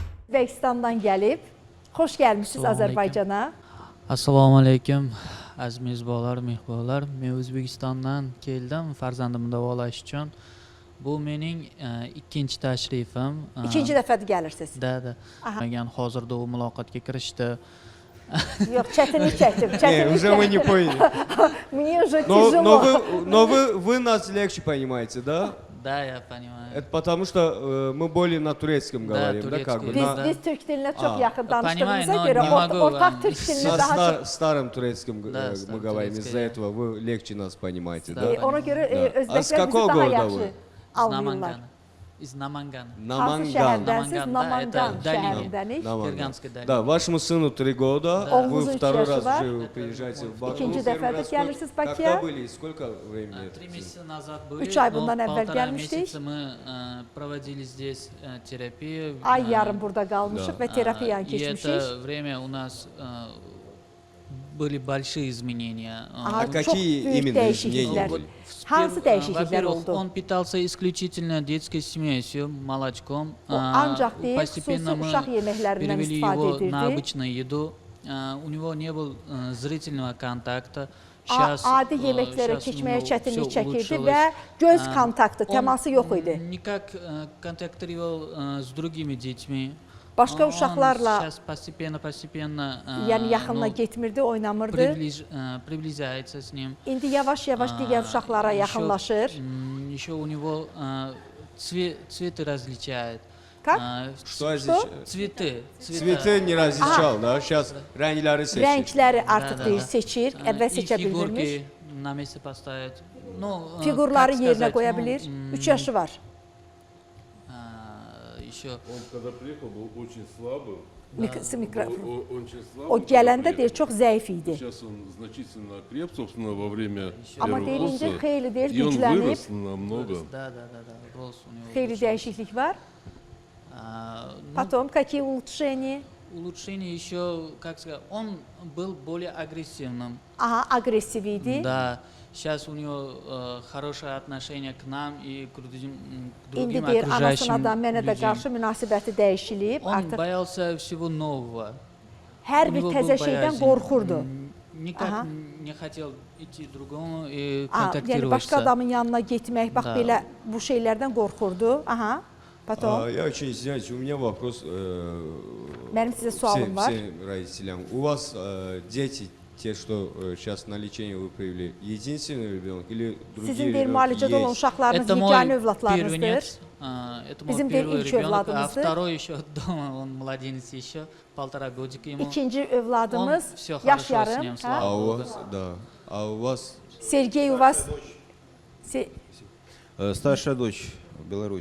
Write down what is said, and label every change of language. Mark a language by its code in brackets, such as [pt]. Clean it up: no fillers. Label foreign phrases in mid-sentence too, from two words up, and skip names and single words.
[az] Özbekistandan gəlib. Xoş gəlmişsiniz Azərbaycana. [uz] Assalomu alaykum. Aziz mezbonlar, mehmonlar. Men O'zbekistondan keldim farzandimni davolash uchun. Bu mening ikkinchi tashrifim. [az] İkinci dəfədir gəlirsiniz. [uz] Da. Men hozirda u muloqotga kirishdi. [az] Yox, çətinlik çəkdim. [ru] Уже мы не поняли. Мне уже тяжело. Но вы нас легче понимаете, да? Да, я понимаю. Это потому что мы более на турецком говорим, да, как бы? [az] Biz Türk dilinə çox yaxın [ru] Понимаю, [az] danışdığımıza [ru] но [az] görə [ru] не могу [az] ortaq [ru] вам. [az] Türk dilinə [ru] На [az] daha çox... [ru] старом турецком Да, мы говорим, из-за турецкое. этого вы легче нас понимаете, да? [az] Ona görə [ru] Да. А с [az] özbəklər [ru] какого [az] bizi daha [ru] города [az] yaxşı [ru] вы? [az] anlayırlar. [ru] Из Намангана. [az] Hansı [ru] Наманган. [az] şəhərdənsiz? [ru] Наманган, да, [az] Namangan [ru] это долина. [az] şəhərindənik. [ru] Наманган. Кыргызской долины. Да, вашему сыну 3 года, Да. вы [az] Oğlunuzun [ru] второй [az] üç yaşı [ru] раз [az] var. [ru] уже приезжаете в Баку. [az] İkinci [ru] Первый [az] dəfə də [ru] раз [az] gəlirsiniz [ru] Когда [az] Bakıya. [ru] были и сколько времени? 3 месяца назад были, [az] 3 ay [ru] но [az] bundan əvvəl [ru] 1,5 [az] gəlmişdik. [ru] месяца мы проводили здесь терапию. [az] Ay yarım burada qalmışıq və terapiyanı [ru] И [az] keçmişik. [ru] это время у нас были большие изменения. А [az] Çox [ru] какие [az] böyük [ru] именно [az] dəyişikliklər. [ru] изменения были? [az] Hansı dəyişikliklər [ru] Во-первых, [az] oldu? [ru] он питался исключительно детской смесью, молочком. [az] O ancaq deyil, xüsusi [ru] Постепенно мы [az] uşaq yeməklərindən [ru] перевели [az] istifadə [ru] его на [az] edirdi. [ru] обычную еду. У него не было зрительного контакта. Сейчас, [az] Adi yeməklərə [ru] сейчас у [az] keçməyə [ru] него [az] çətinlik [ru] всё [az] çəkirdi [ru] улучшилось. [az] və göz [ru] А, [az] kontaktı, [ru] он [az] təması yox idi. [ru] Никак контактировал с другими детьми. [az] Başqa [ru] Он [az] uşaqlarla, [ru] сейчас постепенно [az] yəni yaxınına getmirdi, oynamırdı. [ru] приближается с ним. [az] İndi yavaş-yavaş digər uşaqlara yaxınlaşır. [ru] Еще у него цветы различает. Как? Что отличает? Цветы. Цветы не различал, да? Сейчас [az] рəngləri seçir. Rəngləri artıq Da. deyir, seçir, əvvəl [ru] И [az] seçə bilmirmiş. [ru] фигурки на месте поставить. Ну, [az] Fiqurları [ru] как [az] yerinə [ru] сказать, [az] qoya [ru] ну, [az] bilir. 3 yaşı var. [ru] Еще Он когда приехал, был очень слабым. Очень слабый. [az] O [ru] когда [az] gələndə deyir, [ru] приехал. [az] çox zəif idi. [ru] Сейчас он значительно окреп, собственно, во время [az] Amma [ru] первого [az] deyir, indi [ru] курса. [az] xeyli deyir, [ru] И он [az] güclənib, [ru] вырос намного. да, голос у него [az] xeyli [ru] улучшился. [az] dəyişiklik var. [ru] Ну, Потом какие улучшения? улучшение еще, как сказать, он был более агрессивным. [az] Aha, aqressiv idi. [ru] Да, сейчас у него хорошее отношение к нам и к [az] İndi [ru] другим [az] deyir, anasına [ru] окружающим [az] da, mənə də [ru] людям. [az] qarşı münasibəti dəyişilib. [ru] Он [az] Artıq [ru] боялся всего нового. [az] hər [ru] У [az] bir [ru] него [az] təzə [ru] был [az] şeydən [ru] боязнь. [az] qorxurdu. [ru] Никак Ага. не хотел идти к другому и [az] Yəni [ru] контактировать. [az] başqa adamın yanına getmək, bax Da. belə bu şeylərdən qorxurdu. [ru] Aha. Потом Я очень извиняюсь, у меня вопрос [az] mənim sizə sualım var. [ru] всем родителям. У вас дети, те, что сейчас на лечении вы привели, единственный ребенок или другие [az] Sizin deyir [ru] ребенки [az] müalicədə olan [ru] есть? [az] uşaqlarınız [ru] Это мой [az] yeganə övladlarınızdır. [ru] первенец, это мой [az] Bizim deyir [ru] первый [az] ilk [ru] ребенок, а [az] övladımızdır. [ru] второй еще дома, он младенец еще, 1,5 годика ему. [az] İkinci övladımız [ru] Он всё [az] yaş [ru] хорошо с [az] yarım. [ru] ним, [az] hə? [ru] слава А у Богу. вас, да. А у вас Sergey у вас Старшая дочь в Беларуси.